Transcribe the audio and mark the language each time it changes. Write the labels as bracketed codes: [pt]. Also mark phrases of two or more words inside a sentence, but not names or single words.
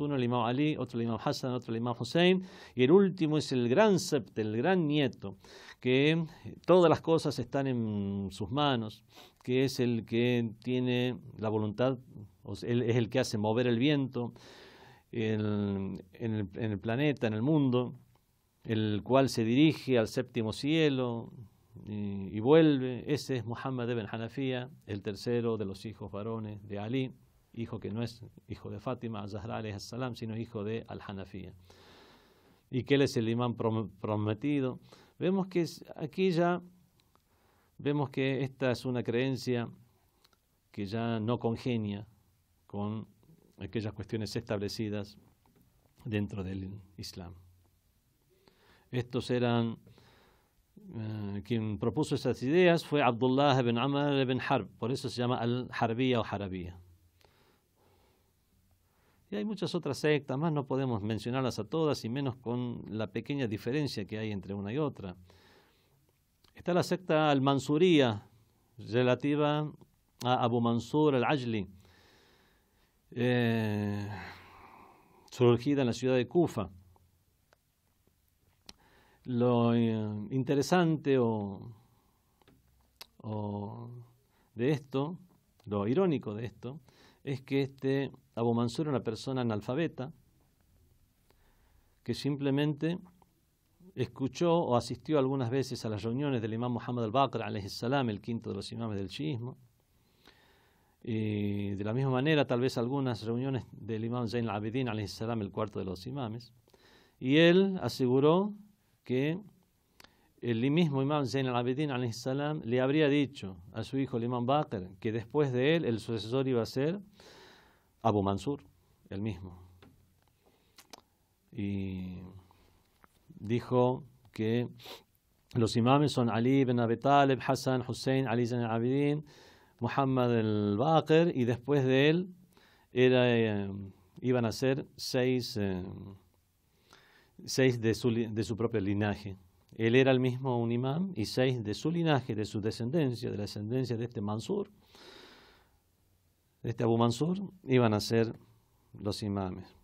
[es] Uno el Imam Ali, otro el Imam Hassan, otro el Imam Hussein, y el último es el gran sept, el gran nieto, que todas las cosas están en sus manos, que es el que tiene la voluntad, él es el que hace mover el viento en el planeta, en el mundo, el cual se dirige al séptimo cielo y vuelve. Ese es Muhammad ibn Hanafiya, el tercero de los hijos varones de Ali, hijo que no es hijo de Fátima Zahra [ar] عليه السلام, [es] sino hijo de Al-Hanafiya, y que él es el imán prometido. Vemos que aquí ya vemos que esta es una creencia que ya no congenia con aquellas cuestiones establecidas dentro del Islam. Estos eran, quien propuso esas ideas fue Abdullah ibn Amr ibn Harb, por eso se llama Al-Harbiyya o Harabiyya. Y hay muchas otras sectas más, no podemos mencionarlas a todas, y menos con la pequeña diferencia que hay entre una y otra. Está la secta Al-Mansuriyya, relativa a Abu Mansur al-Ajli, surgida en la ciudad de Kufa. Lo interesante de esto, lo irónico de esto, es que Abu Mansur era una persona analfabeta que simplemente escuchó o asistió algunas veces a las reuniones del imam Muhammad al-Baqir [ar] عليه السلام, [es] el quinto de los imames del chiismo, y de la misma manera tal vez algunas reuniones del imam Zayn al-Abidin [ar] عليه السلام, [es] el cuarto de los imames, y él aseguró que el mismo imam Zayn al-Abidin [ar] عليه السلام [es] le habría dicho a su hijo el imam Baqir que después de él el sucesor iba a ser Abu Mansur, el mismo. Y dijo que los imames son Ali ibn Abi Talib, Hassan, Hussein, Ali Zayn al-Abidin, Muhammad al-Baqir, y después de él iban a ser 6 de su propio linaje. Él era el mismo un imam, y 6 de su linaje, de su descendencia, de la descendencia de este Mansur, de este Abu Mansur, iban a ser los imames.